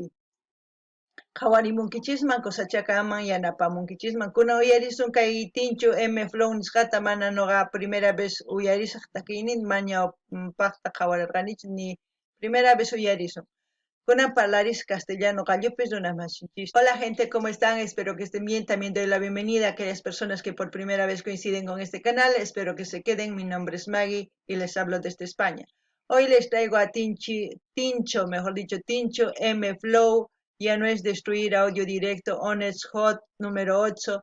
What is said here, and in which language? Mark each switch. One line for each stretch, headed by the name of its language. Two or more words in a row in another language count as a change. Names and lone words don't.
Quechua: Qhawarimunkichisman kusachakaman yanapamunkichisman kuna uyarisun kay tinchu M Flow nisqata mana nuqa
Spanish: primera vez
Quechua: uyarisaq takiynin mañawpaqta qhawarirqanichu ni
Spanish: primera vez
Quechua: uyarisun. Kunan parlaris castellano qallupis runamashinchis.
Spanish: Hola gente, ¿cómo están? Espero que estén bien. También doy la bienvenida a aquellas personas que por primera vez coinciden con este canal. Espero que se queden. Mi nombre es Maggie y les hablo desde España. Hoy les traigo a Tincho M Flow. Ya no es destruir audio directo, Honest Hot número 8.